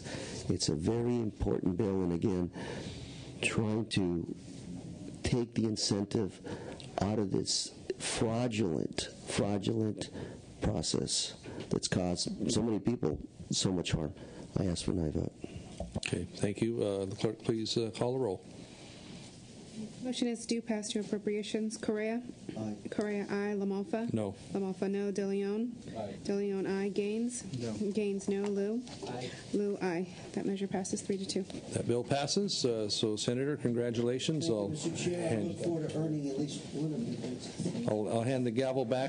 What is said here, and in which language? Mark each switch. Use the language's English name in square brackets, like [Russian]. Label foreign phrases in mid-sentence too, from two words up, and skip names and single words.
[English] It's a very important bill, and again, trying to take the incentive out of this fraudulent process that's caused so many people so much harm. I ask for an aye vote. Okay, thank you. The clerk, please call the roll. Motion is due pass to appropriations. Correa? Aye. Correa, aye. Lamalfa? No. Lamalfa, no. De Leon? Aye. De Leon, aye. Gaines? No. Gaines, no. Lou? Aye. Lou, aye. That measure passes 3-2. That bill passes. So, Senator, congratulations. Mr. Chair, I look forward to earning at least one of the votes. I'll hand the gavel back.